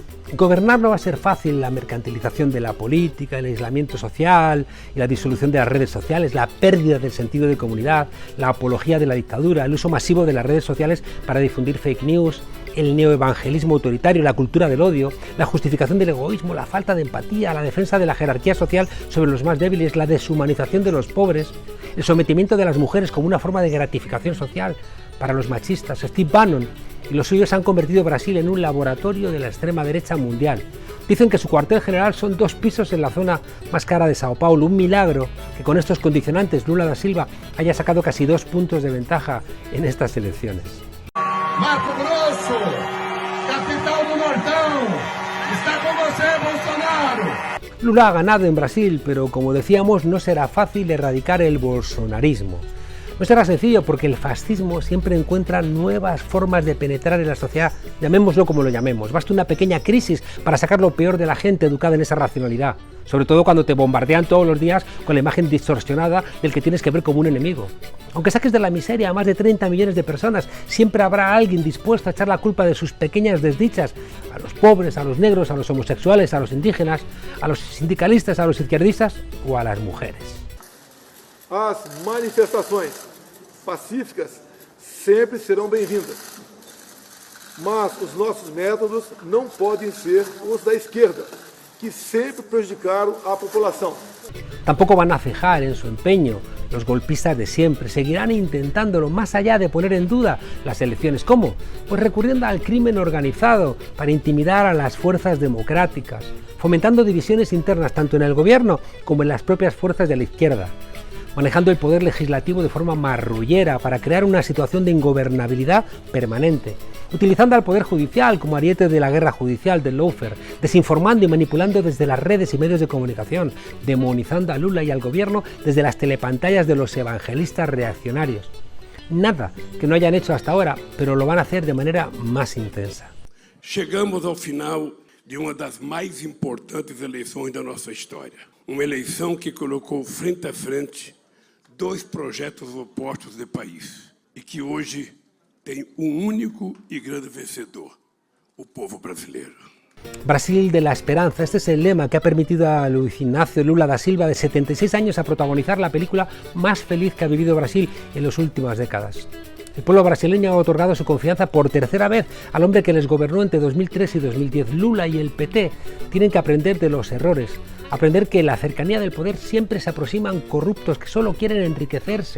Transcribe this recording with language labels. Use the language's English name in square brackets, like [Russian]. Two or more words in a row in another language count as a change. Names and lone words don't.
[Spanish] Gobernar no va a ser fácil. La mercantilización de la política, el aislamiento social y la disolución de las redes sociales, la pérdida del sentido de comunidad, la apología de la dictadura, el uso masivo de las redes sociales para difundir [English] fake news, [Spanish] el neoevangelismo autoritario, la cultura del odio, la justificación del egoísmo, la falta de empatía, la defensa de la jerarquía social sobre los más débiles, la deshumanización de los pobres, el sometimiento de las mujeres como una forma de gratificación social para los machistas. Steve Bannon y los suyos han convertido Brasil en un laboratorio de la extrema derecha mundial. Dicen que su cuartel general son 2 pisos en la zona más cara de Sao Paulo. Un milagro que con estos condicionantes Lula da Silva haya sacado casi 2 puntos de ventaja en estas elecciones. [Portuguese] Mato Grosso, capital do Nortão, está con você, Bolsonaro. [Spanish] Lula ha ganado en Brasil, pero como decíamos, no será fácil erradicar el bolsonarismo. No será sencillo porque el fascismo siempre encuentra nuevas formas de penetrar en la sociedad, llamémoslo como lo llamemos. Basta una pequeña crisis para sacar lo peor de la gente educada en esa racionalidad, sobre todo cuando te bombardean todos los días con la imagen distorsionada del que tienes que ver como un enemigo. Aunque saques de la miseria a más de 30 millones de personas, siempre habrá alguien dispuesto a echar la culpa de sus pequeñas desdichas a los pobres, a los negros, a los homosexuales, a los indígenas, a los sindicalistas, a los izquierdistas o a las mujeres. [Portuguese] As manifestações pacíficas sempre serão bem-vindas, mas os nossos métodos não podem ser os da esquerda, que sempre prejudicaram a população. [Spanish] Tampoco van a cejar en su empeño los golpistas de siempre, seguirán intentándolo más allá de poner en duda las elecciones. ¿Cómo? Pues recurriendo al crimen organizado para intimidar a las fuerzas democráticas, fomentando divisiones internas tanto en el gobierno como en las propias fuerzas de la izquierda, manejando el poder legislativo de forma marrullera para crear una situación de ingobernabilidad permanente, utilizando al poder judicial como ariete de la guerra judicial del lawfare, desinformando y manipulando desde las redes y medios de comunicación, demonizando a Lula y al gobierno desde las telepantallas de los evangelistas reaccionarios. Nada que no hayan hecho hasta ahora, pero lo van a hacer de manera más intensa. [Portuguese] Chegamos ao final de uma das mais importantes eleições da nossa história. Uma eleição que colocou frente a frente dois projetos opostos de país e que hoje tem único e grande vencedor, o povo brasileiro. [Spanish] Brasil de la esperanza, este es el lema que ha permitido a Luiz Inácio Lula da Silva, de 76 años, a protagonizar la película más feliz que ha vivido Brasil en las últimas décadas. El pueblo brasileño ha otorgado su confianza por tercera vez al hombre que les gobernó entre 2003 y 2010. Lula y el PT tienen que aprender de los errores, aprender que la cercanía del poder siempre se aproximan corruptos que solo quieren enriquecerse.